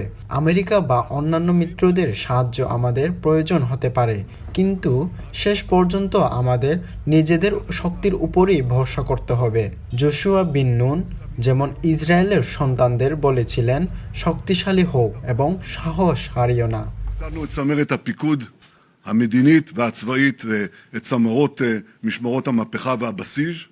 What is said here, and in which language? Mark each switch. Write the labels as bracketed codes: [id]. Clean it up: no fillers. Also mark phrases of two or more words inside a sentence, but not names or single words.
[bn] আমেরিকা বা অন্যান্য মিত্রদের সাহায্য আমাদের প্রয়োজন হতে পারে, কিন্তু শেষ পর্যন্ত আমাদের নিজেদের শক্তির উপরই ভরসা করতে হবে। জোশুয়া বিন নুন যেমন ইসরায়েলের সন্তানদের বলেছিলেন, শক্তিশালী হও এবং সাহস হারিও না। [he] ייסדנו את צמרת הפיקוד המדינית והצבאית ואת צמרות משמרות המהפכה והבסיס,